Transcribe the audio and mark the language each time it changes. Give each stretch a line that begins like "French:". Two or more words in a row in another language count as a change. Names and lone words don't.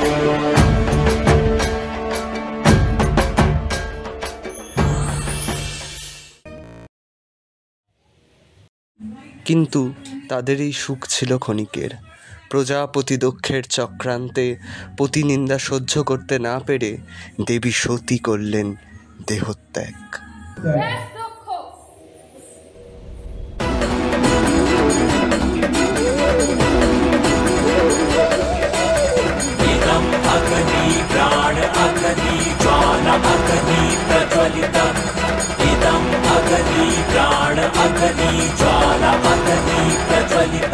Bangla: কিন্তু তাদের এই সুখ ছিল ক্ষণিকের। প্রজাপতি দক্ষের চক্রান্তে পতিনিন্দা সহ্য করতে না পেরে দেবী সতী করলেন দেহত্যাগ।
Sanskrit: प्राण अग्नि ज्वाला अग्नि प्रज्वलित, इदम् अग्नि प्राण अग्नि ज्वाला अग्नि प्रज्वलित।